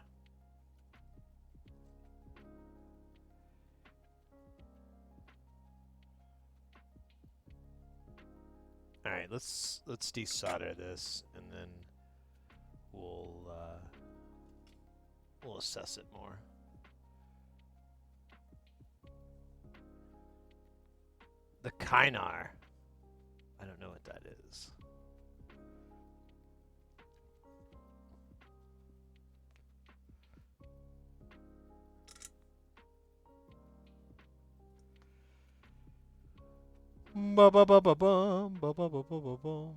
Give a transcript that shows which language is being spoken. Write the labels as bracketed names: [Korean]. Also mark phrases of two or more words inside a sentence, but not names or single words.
[English] All right, let's desolder this, and then we'll assess it more. The Kynar. I don't know what that is. Ba ba ba ba bum ba ba ba ba ba bum.